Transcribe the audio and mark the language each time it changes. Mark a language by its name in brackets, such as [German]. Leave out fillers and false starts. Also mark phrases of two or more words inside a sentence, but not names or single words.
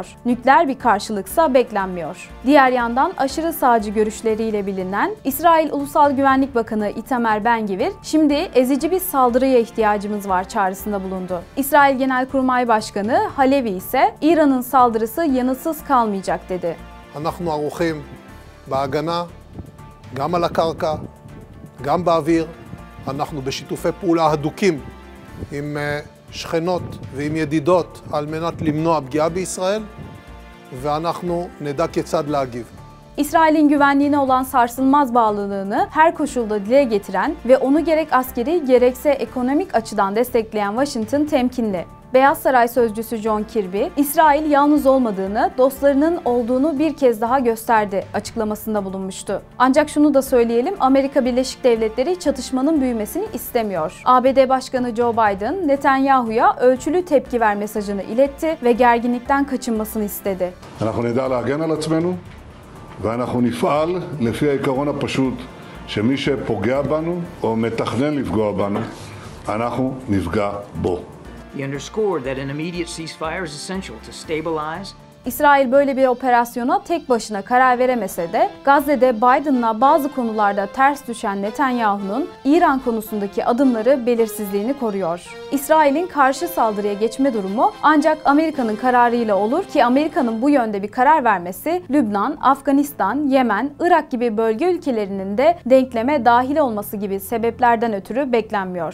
[Turkish] Nükleer bir karşılıksa beklenmiyor. Diğer yandan aşırı sağcı görüşleriyle bilinen İsrail Ulusal Güvenlik Bakanı Itamar Ben-Gvir, şimdi ezici bir saldırıya ihtiyacımız var çağrısında bulundu. İsrail Genelkurmay Başkanı Halevi ise İran'ın saldırısı yanıtsız kalmayacak dedi. [Hebrew] אנחנו ערוכים בהגנה, גם על הקרקע, גם באוויר. אנחנו בשיתופי פעולה הדוקים עם שכנות ועם ידידות על מנת למנוע פגיעה בישראל, ואנחנו נדע כיצד להגיב. [Turkish] İsrail'in güvenliğine olan sarsılmaz bağlılığını her koşulda dile getiren ve onu gerek askeri gerekse ekonomik açıdan destekleyen Washington temkinli. Beyaz Saray sözcüsü John Kirby, İsrail yalnız olmadığını, dostlarının olduğunu bir kez daha gösterdi açıklamasında bulunmuştu. Ancak şunu da söyleyelim, Amerika Birleşik Devletleri çatışmanın büyümesini istemiyor. ABD Başkanı Joe Biden, Netanyahu'ya ölçülü tepki ver mesajını iletti ve gerginlikten kaçınmasını istedi. [Hebrew] אנחנו נדע להגן על עצמנו ואנחנו נפעל לפי העיקרון הפשוט שמי שפוגע בנו או מתכנן לפגוע בנו, אנחנו נפגע בו. [English] He underscored that an immediate ceasefire is essential to stabilize. [Turkish] İsrail böyle bir operasyona tek başına karar veremese de Gazze'de Biden'la bazı konularda ters düşen Netanyahu'nun İran konusundaki adımları belirsizliğini koruyor. İsrail'in karşı saldırıya geçme durumu ancak Amerika'nın kararıyla olur ki Amerika'nın bu yönde bir karar vermesi Lübnan, Afganistan, Yemen, Irak gibi bölge ülkelerinin de denkleme dahil olması gibi sebeplerden ötürü beklenmiyor.